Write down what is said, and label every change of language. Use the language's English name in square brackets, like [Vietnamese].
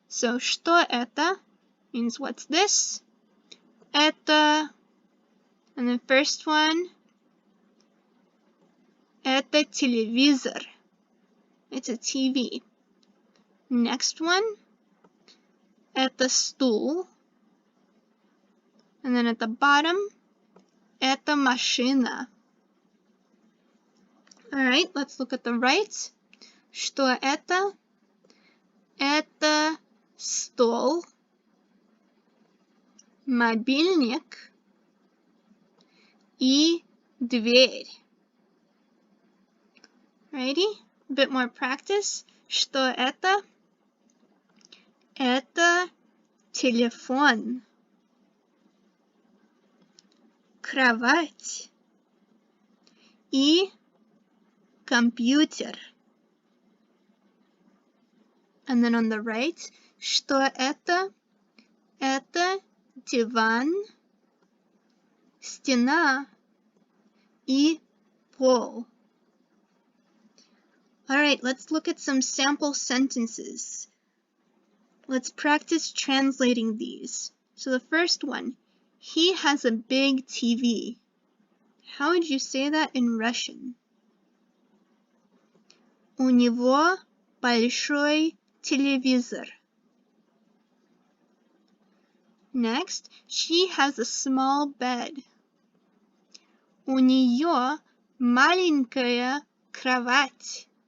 [English] So, [Russian] что это [English] means what's this? [Russian] Это, [English] and the first one, [Russian] это телевизор. [English] It's a TV. Next one, [Russian] это стул. [English] And then at the bottom, [Russian] это машина. [English] Alright, let's look at the right. [Russian] Что это? Это стол, мобильник и дверь. [English] Alrighty, a bit more practice. [Russian] Что это? Это телефон, кровать и компьютер. [English] And then on the right, [Russian] что это? Это диван, стена и пол. [English] Alright, let's look at some sample sentences. Let's practice translating these. So the first one, he has a big TV. How would you say that in Russian? [Russian] У него большой телевизор. [English] Next, she has a small bed. [Russian] У нее маленькая кровать.